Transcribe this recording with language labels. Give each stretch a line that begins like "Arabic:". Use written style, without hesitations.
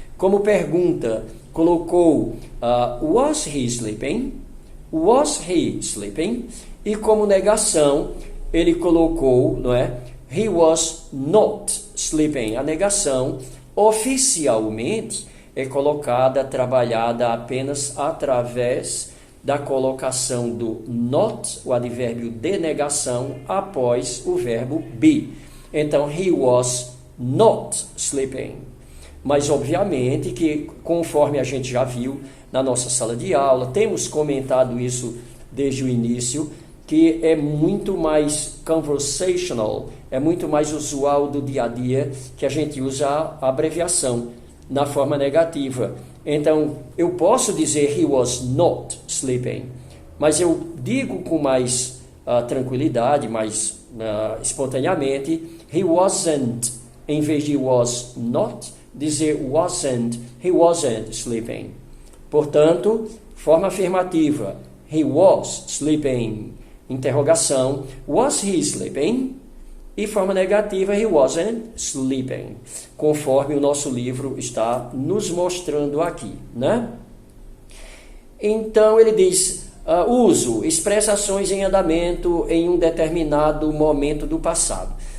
Portuguese: Como pergunta, colocou
English: was he sleeping, was he sleeping,
Portuguese: e como negação, ele colocou, não é,
English: he was not sleeping.
Portuguese: A negação, oficialmente, é colocada, trabalhada apenas através da colocação do not, o advérbio de negação, após o verbo be. Então,
English: he was not sleeping.
Portuguese: Mas, obviamente, que conforme a gente já viu na nossa sala de aula, temos comentado isso desde o início, que é muito mais conversational, é muito mais usual do dia a dia que a gente usa a abreviação na forma negativa. Então, eu posso dizer
English: he was not sleeping,
Portuguese: mas eu digo com mais tranquilidade, mais espontaneamente, he wasn't, em vez de was not, dizer
English: he wasn't sleeping.
Portuguese: Portanto, forma afirmativa,
English: he was sleeping.
Portuguese: Interrogação,
English: was he sleeping?
Portuguese: E forma negativa,
English: he wasn't sleeping,
Portuguese: conforme o nosso livro está nos mostrando aqui, né? Então, ele diz, uso, expressa ações em andamento em um determinado momento do passado.